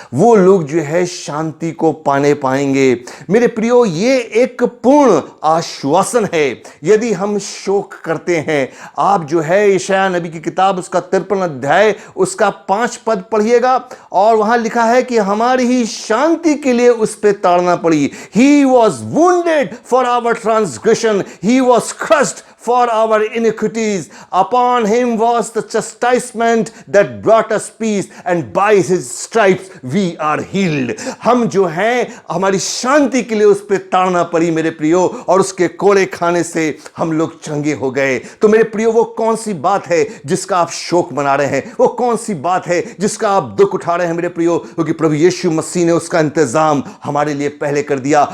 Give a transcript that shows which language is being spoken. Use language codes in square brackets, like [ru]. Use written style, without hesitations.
[hi] वो लोग जो है शांति को पाने पाएंगे मेरे प्रियो। ये एक पूर्ण आश्वासन है यदि हम शोक करते हैं। आप जो है यशायाह नबी की किताब उसका 53 अध्याय उसका 5 पद पढ़िएगा, और वहां लिखा है कि हमारी ही शांति के लिए उस पे ताड़ना पड़ी। [en] He was wounded for our transgression, he was crushed for our iniquities, upon him was the chastisement that brought us peace, and by his stripes we are healed। [hi] हम जो हैं हमारी शांति के लिए उस पे ताड़ना पड़ी मेरे प्रियो, और उसके कोड़े खाने से हम लोग चंगे हो गए। तो मेरे प्रियो वो कौन सी बात है जिसका आप शोक मना रहे हैं, वो कौन सी बात है जिसका आप दुख उठा रहे हैं मेरे प्रियो, क्योंकि प्रभु यीशु मसीह ने उसका इंतजाम हमारे लिए पहले कर दिया।